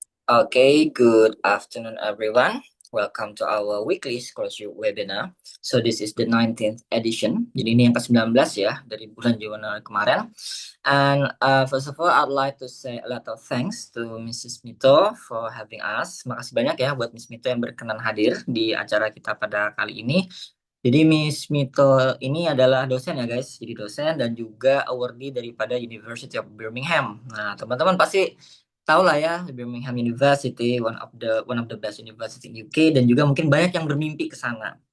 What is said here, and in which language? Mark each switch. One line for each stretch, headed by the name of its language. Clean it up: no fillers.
English: Okay, good afternoon, everyone. Welcome to our weekly scholarship webinar. So this is the 19th edition.
Indonesian: Jadi ini yang ke-19 ya dari bulan Januari kemarin.
English: And first of all, I'd like to say a lot of thanks to Mrs. Mito for having us.
Indonesian: Makasih banyak ya buat Miss Mito yang berkenan hadir di acara kita pada kali ini. Jadi Miss Mito ini adalah dosen ya guys, jadi dosen dan juga awardee daripada University of Birmingham. Nah teman-teman pasti tahu lah ya Birmingham University,
English: one of the best university in UK
Indonesian: dan juga mungkin banyak yang bermimpi ke sana.